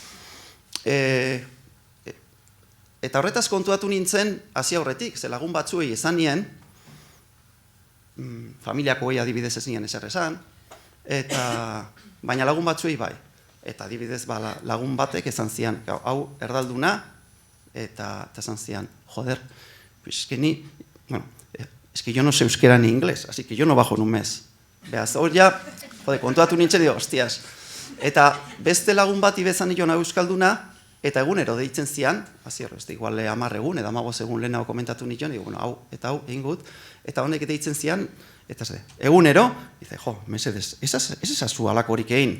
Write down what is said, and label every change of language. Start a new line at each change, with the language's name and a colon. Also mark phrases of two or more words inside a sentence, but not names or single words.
Basque: Eta horretaz kontuatu nintzen, hasi aurretik, ze lagun batzuei esan nien, familiako gehi adibidez ez nien ezer esan, baina lagun batzuei bai. Eta adibidez lagun batek esan zian, hau erdalduna, eta esan zian,
Spanish: joder, pues es que yo no sé euskera ni inglés, así que yo no bajo en un mes.
Basque: Beaz, hor ja, kontuatu nintzen,
Spanish: digo, hostias.
Basque: Eta beste lagun bati bezan nion euskalduna, eta egunero deitzen zian, hasi horrez, igual 10 egun, edo 15 egun lehenago komentatu nion, digo, hau, eta hau, egin gut, eta honek deitzen zian, eta ze, egunero, dice, jo, mesedez, ez ezazu alakorik egin.